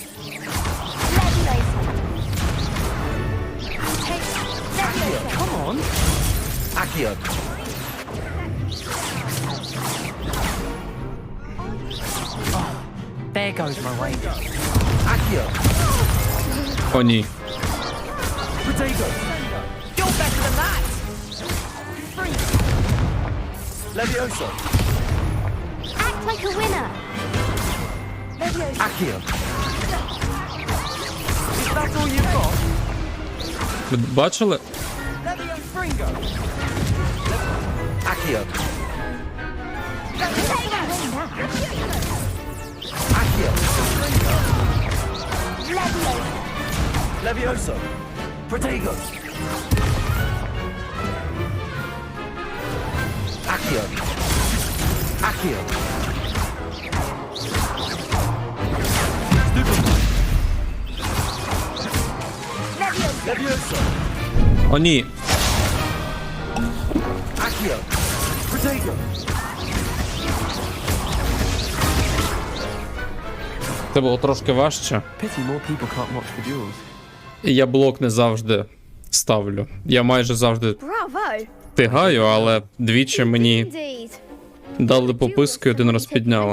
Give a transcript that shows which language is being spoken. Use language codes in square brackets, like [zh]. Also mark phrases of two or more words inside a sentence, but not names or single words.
[en] Come on. Accio. There goes my wages. Accio. [uk] О, ні. [en] Potato. You're better than that. Levioso. Act like a winner. Accio. Is that all you've got? [uk] Ви бачили? Levio Fringo. Accio. Levioso. Protego. Accio. Accio. Levioso. О, ні. Accio. Protego. Це було трошки важче. [en] Pity more people can't watch the duels. [uk] І я блок не завжди ставлю. Я майже завжди [en] Bravo. [uk] встигаю, але двічі мені [en] Indeed. [uk] дали пописку і один раз підняла.